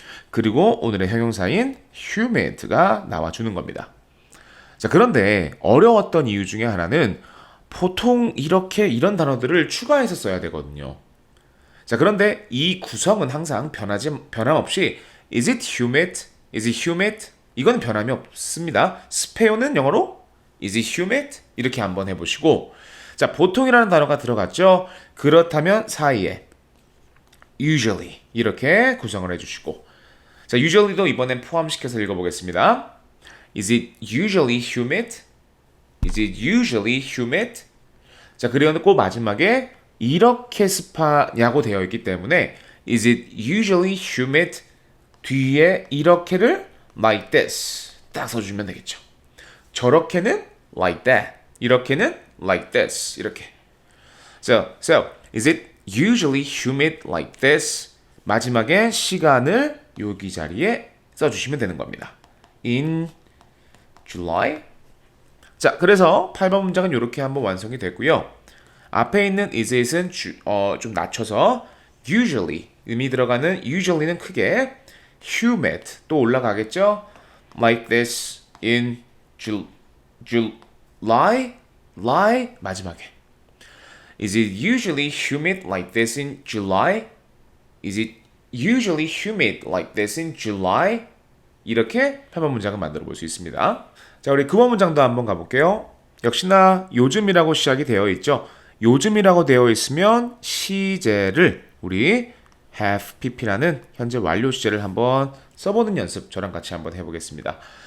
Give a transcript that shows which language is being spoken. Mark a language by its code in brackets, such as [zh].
[ko] 그리고 오늘의 형용사인 humid가 나와주는 겁니다. 자, 그런데 어려웠던 이유 중에 하나는 보통 이런 단어들을 추가해서 써야 되거든요. 자, 그런데 이 구성은 항상 변함없이 [en] is it humid? is it humid? [ko] 이건 변함이 없습니다. 스페요는 영어로 [en] is it humid? [ko] 이렇게 한번 해보시고 자, 보통이라는 단어가 들어갔죠? 그렇다면 사이에 usually 이렇게 구성을 해주시고 자, usually도 이번엔 포함시켜서 읽어보겠습니다. [en] Is it usually humid? Is it usually humid? [ko] 자, 그리고 마지막에 이렇게 습하냐고 되어 있기 때문에 [en] Is it usually humid? [ko] 뒤에 이렇게를 [en] like this [ko] 딱 써주면 되겠죠. 저렇게는 [en] like that. [ko] 이렇게는 [en] like this. [ko] 이렇게. [en] So, is it usually humid like this? [ko] 마지막에 시간을 여기 자리에 써주시면 되는 겁니다. [en] In July? [ko] 자, 그래서 8번 문장은 이렇게 한번 완성이 됐고요. 앞에 있는 is it은 좀 낮춰서 usually, 의미 들어가는 usually는 크게 humid 또 올라가겠죠? [en] Like this in July? [ko] 마지막에 [en] Is it usually humid like this in July? Is it usually humid like this in July? [ko] 이렇게 8번 문장을 만들어 볼 수 있습니다. 자, 우리 9번 문장도 한번 가볼게요. 역시나 요즘이라고 시작이 되어 있죠. 요즘이라고 되어 있으면 시제를 우리 have pp라는 현재 완료 시제를 한번 써보는 연습 저랑 같이 한번 해보겠습니다.